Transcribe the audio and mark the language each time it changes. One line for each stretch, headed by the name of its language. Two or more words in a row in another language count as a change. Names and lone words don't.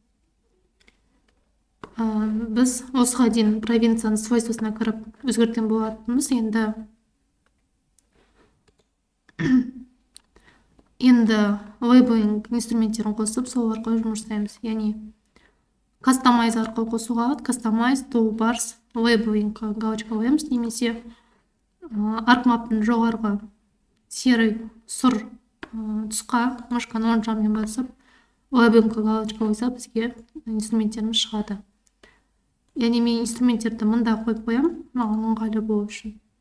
Kazakh: Біз осыға дейін провинцияның свойствосына кіріп өзгерткен болатынбыз. Енді лейблинг инструменттерін қосып, сол арқылы жұмыс жасаймыз. Яғни Customize арқылы қосуға болады.
English: Customize, toolbars, labeling
Kazakh: галочка қоямыз, немесе аркмаптың жоғарғы серый сұр тұсқа мышканы оң жағымен басып, labeling галочка қойса, бізге инструменттеріміз шығады. Яғни мен инструменттерді мында қойып қоям, маған ыңғайлы болу үшін.